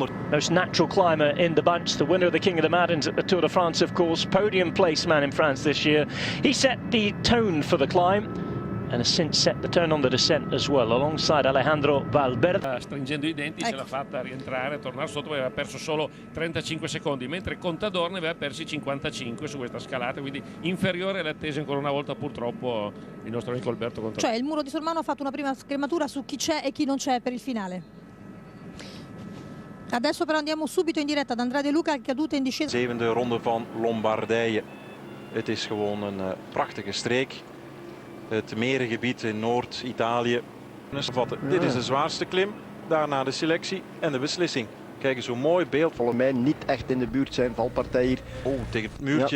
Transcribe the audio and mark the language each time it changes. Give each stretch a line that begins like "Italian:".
English: Most natural climber in the bunch, the winner of the King of the Mountains at the Tour de France, of course, podium placement in France this year. He set the tone for the climb and has since set the tone on the descent as well, alongside Alejandro Valverde.
Italian: Stringendo i denti ce l'ha fatta rientrare, tornare sotto, aveva perso solo 35 secondi, mentre Contador ne aveva persi 55 su questa scalata, quindi inferiore alle attese ancora una volta purtroppo il nostro amico Alberto Contador. Cioè il Muro di Sormano ha fatto una prima scrematura su chi c'è e chi non c'è per il finale. Adesso però andiamo subito in diretta ad Andrea De Luca, caduta in discesa.
Dutch: Zevende ronde van Lombardije. Het is gewoon een prachtige streek. Het merengebied in Noord-Italië. Dit is de zwaarste klim, daarna de selectie en de beslissing. Kijk eens hoe mooi beeld. Volgens mij niet echt in de buurt zijn valpartij hier. Oh, tegen het muurtje.